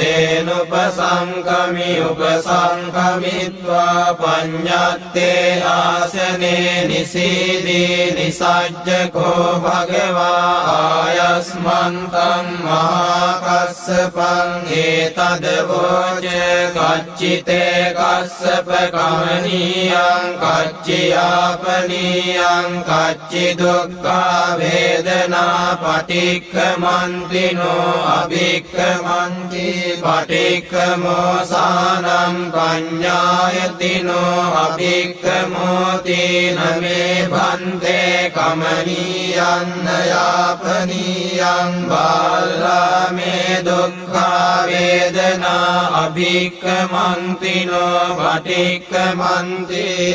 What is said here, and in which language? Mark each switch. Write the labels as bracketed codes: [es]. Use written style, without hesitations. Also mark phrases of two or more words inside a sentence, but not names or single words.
[pi] තේනුපසංකමි උපසංකමිත්වා පඤ්ඤත්තේ ආසනේ නිසීදී නිසජ්ජකෝ භගවා ආයස්මන්තං මහා කස්සපං ඒතදවෝච කච්චිතේ කස්සප කමනීයං කච්චියාපනීයං කච්චි දුක්ඛා වේදනා පටික්ඛමන්තිනෝ අභික්ඛමන්ති පටික්ඛමෝසානං පඤ්ඤායතිනෝ අභික්ඛමෝති නමේ භන්තේ කමනීයං යාපනීයං බාලාමේ දුක්ඛා වේදනා අභික්ඛමන්තිනෝ පටික්ඛමන්ති